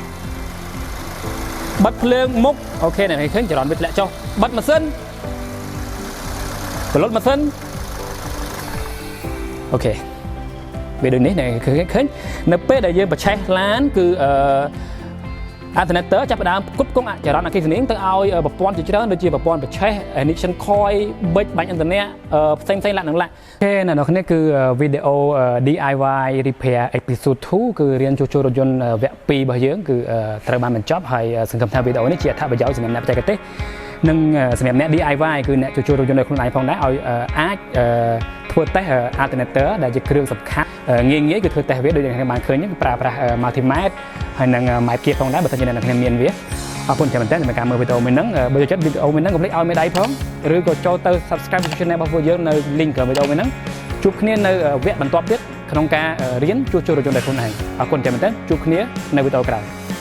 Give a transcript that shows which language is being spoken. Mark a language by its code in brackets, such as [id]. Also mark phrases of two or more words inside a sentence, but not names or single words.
[km] បិទភ្លើងមុខអូខេអ្នកឃើញចរន្តវាធ្លាក់ចុះបិទម៉ាស៊ីនបលុតម៉ាស៊ីនអូខេវាដូចនេះឃើញនៅពេលដែលយើងបញ្ឆេះឡានគឺalternator ចាប់ផ្ដើមផ្គត់ផ្គង់ចរន្តអ គ្គិសនីទៅឲ្យប្រព័ន្ធជាច្រើនដូចជាប្រព័ន្ធបញ្ឆេះ [en] ignition coil [km] ប៊ិចបាញ់ឥន្ធនៈផ្សេងលក្ខណៈអូខេនៅនេះគឺវីដេអូ [en] DIY repair episode [km] 2 គឺរៀនជួសជុលរថយន្តវគ្គ2របស់យើងគឺត្រូវបានបញ្ចប់ហើយសង្ឃឹមថាវីដេអូនេះជាអ ត្ថប្រយោជន៍សម្រាប់អ្នកបច្ចេកទេសនិងសម្រាប់អ្នក DIY គឺអ្នកជួសជុលរថយន្តនៅខ្លួនឯងផងដែរឲ្យអាចធ្វើតេស្ត alternator ដែលជាគ្រឿងសំខាន់ងាយគឺធ្វើតេស្តវាដូចយើងបានឃើញគឺប្រើប្រាស់ multimeter ហើយនិង ម៉ែត្រគៀបផងដែរបើសិនជាអ្នកមានវាអរគុណចាំមែនតើសម្រាប់ការមើលវីដេអូមួយហ្នឹងបើចូលចិត្តវីដេអូមួយហ្នឹងកុំភ្លេចឲ្យមេដៃផងឬក៏ចូលទៅ [en] subscribe channel [km] របស់ពួកយើងនៅ link ក្រោមវីដេអូមួយហ្នឹងជួបគ្នានៅវគ្គបន្ទាប់ទៀតក្នុងការរៀនជួសជុលរថយន្តដោយខ្លួនឯងអរគុណចាំមែនតើជួបគ្នានៅវីដេអូក្រោយ